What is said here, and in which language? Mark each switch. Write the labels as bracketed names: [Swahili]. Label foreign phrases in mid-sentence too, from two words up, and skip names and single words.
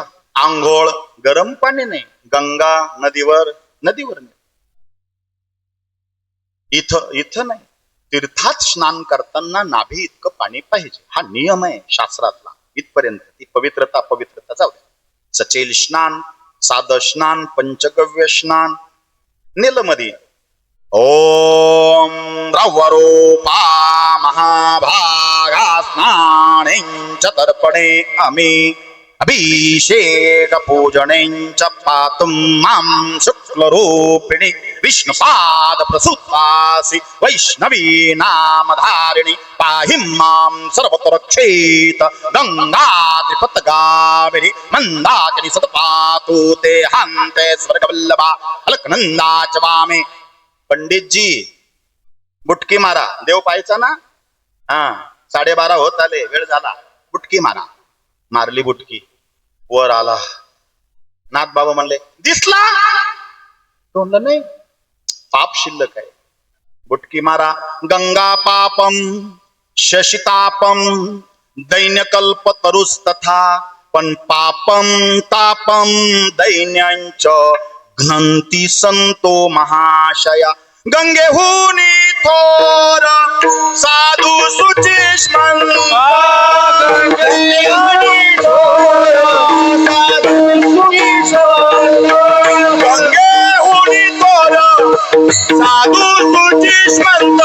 [Marathi] आंघोळ, गरम पाणी नाही, गंगा नदीवर नाही. इथं नाही, तीर्थात स्नान करताना नाभी इतकं पाणी पाहिजे. हा नियम आहे शास्त्रातला. इथपर्यंत ती पवित्रता जाऊ द्या. सचेल स्नान, साध स्नान, पंचगव्य स्नान, नीलमधी. [Sanskrit] ओम द्रवरूपा महाभागा स्नानेंच तर्पणे अमी अभिषेक पूजनेंच पातुं मां शुक्लरूपिणी विष्णुपाद प्रसुतासि वैष्णवी नामधारिणी पाहि मां सर्वतो रक्षेत गंगा त्रिपतगामिनी मंदाकिनी सतपातु ते हन्ते स्वर्गवल्लभा अलकनंदा च वामे. [Marathi] पंडितजी, बुटकी मारा. देव पाहायचा ना. 12:30 होत आले, वेळ झाला. बुटकी मारा. मारली बुटकी. वर आला. नाथ बाबा म्हणले दिसला? तोंडलं नाही, पाप शिल्लक आहे. बुटकी मारा. [Sanskrit] गंगा पापम शशितापम दैन्यकल्प तरुस्तथा पण पापम तापम दैन्यांच घ्नंती संतो महाशया. [Marathi] गंगेहुनी थोर साधू सुचिष्मंत. गंगेहुनी थोर साधू सुचिष्मंत. गंगेहुनी थोर साधू सुचिष्मंत.